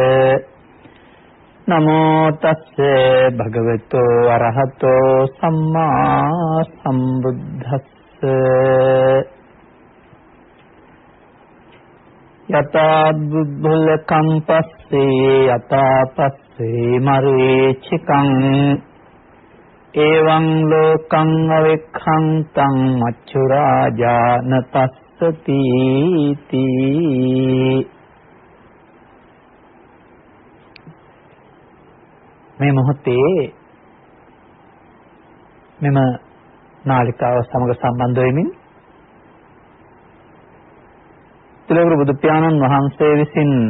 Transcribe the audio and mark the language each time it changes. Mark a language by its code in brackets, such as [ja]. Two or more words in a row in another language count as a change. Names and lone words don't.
[pi] නමෝ තස්සේ භගවතෝ අරහතෝ සම්මා සම්බුද්දස්ස යතා බුද්ධල කම්පස්සේ යතා පස්සේ මරීචිකං එවං ලෝකං අවෙක්ඛන්තං මච්චු රාජාන තස්සති තී. [si] මේ මොහොතේ මෙම නාලිකාව සමග සම්බන්ධ වෙමින් තිලෝගුරු බුදු පියාණන් වහන්සේ විසින්